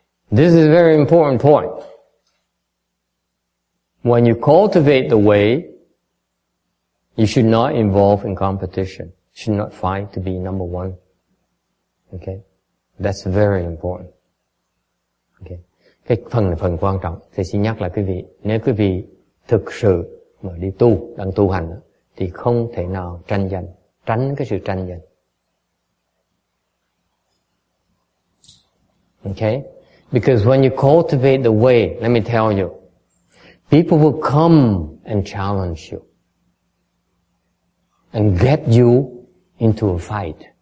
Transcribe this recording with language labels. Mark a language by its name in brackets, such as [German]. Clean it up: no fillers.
[English] This is a very important point. When you cultivate the way, you should not involve in competition. You should not fight to be number one. Okay? That's very important. Okay? [Vietnamese] Cái phần quan trọng thì xin nhắc lại quý vị, nếu quý vị thực sự mà đi đang tu hành thì không thể nào tranh giành, tránh cái sự tranh giành. [English] Okay? Because when you cultivate the way, let me tell you, people will come and challenge you and get you into a fight.